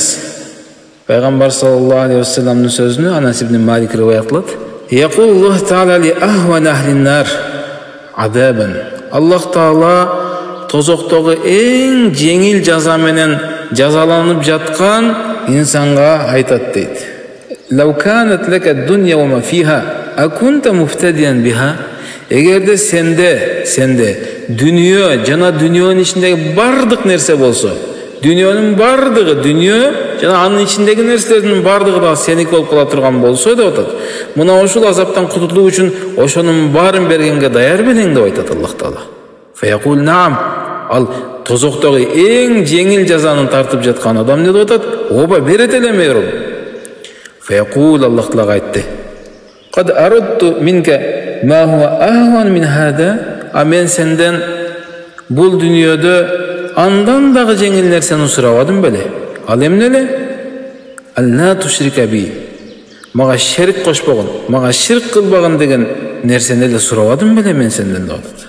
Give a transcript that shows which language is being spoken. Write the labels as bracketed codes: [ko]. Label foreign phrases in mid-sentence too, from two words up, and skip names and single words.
[ky] Пайгамбар [ar] صلى الله عليه وسلم [ky] сөзүнө Анас ибн Малик риваят кылат. [ar] يقول الله تعالى لأهون أهل النار عذابا. [ky] Аллах таала тозоктогу эң жеңил жаза менен жазаланып жаткан инсанга айтат дейт. [ar] لو كانت لك الدنيا وما فيها أكنت مفتديا بها. [ky] Эгерде сенде дүйнө жана дүйнөнүн ичиндеги бардык нерсе болсо, дүйнөнүн бардыгы, дүйнө жана анын ичиндеги нерселердин бардыгы да сеники болуп кала турган болсо деп атат. Мына ушул азаптан кутулуу үчүн ошонун баарын бергенге даяр белең деп айтат Аллах таала. [ar] فيقول نعم. [ky] Ал тозоктогу эң жеңил жазаны тартып жаткан адам не деп атат? Оба берет элем эрол. [ar] فيقول الله تعالى айтты. قد أردت منك ما هو أهون من هذا. [ky] А мен сенден бул дүйнөдө андан дагы жеңил нерсени сурабадым беле? Ал эмне эле? [ar] ألا تشرك بي. [ky] Мага шерик кошпогон, мага ширк кылбаган деген нерсени эле сурабадым беле мен сенден деп атат.